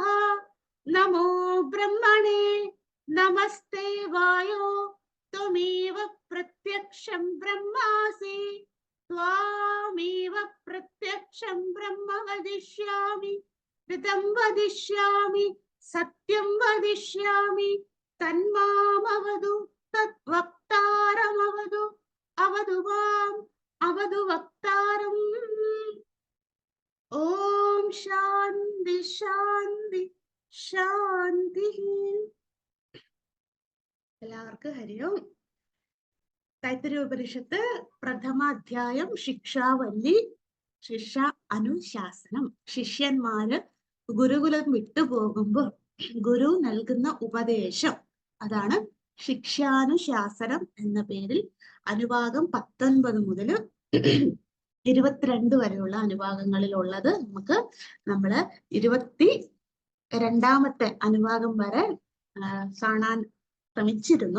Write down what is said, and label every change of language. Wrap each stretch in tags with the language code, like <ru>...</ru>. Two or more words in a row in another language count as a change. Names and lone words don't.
<sa>नमो ब्रह्मणे नमस्ते वायो त्वमेव प्रत्यक्षं ब्रह्मासि त्वामेव प्रत्यक्षं ब्रह्म वदिष्यामि ऋतं वदिष्यामि सत्यं वदिष्यामि तन्मामवदु तद्वक्तारमवदु अवदु माम् अवदु वक्तारम्। ओम शांति शांति शांति।</sa> <ml>എല്ലാവർക്കും</ml> <sa>ഹരി ഓം.</sa> <ml>തൈത്തിരീയ ഉപനിഷത്ത് പ്രഥമാധ്യായം ശിക്ഷാവല്ലി ശിക്ഷ അനുശാസനം. ശിഷ്യന്മാര് ഗുരുകുലം വിട്ടുപോകുമ്പോൾ ഗുരു നൽകുന്ന ഉപദേശം, അതാണ് ശിക്ഷാനുശാസനം എന്ന പേരിൽ അനുഭാഗം 19 മുതൽ 22 വരെയുള്ള അനുഭാഗങ്ങളിലുള്ളത് നമ്മള് 22ാമത്തെ അനുഭാഗം വരെ കാണാൻ ശ്രമിച്ചിരുന്നു.</ml>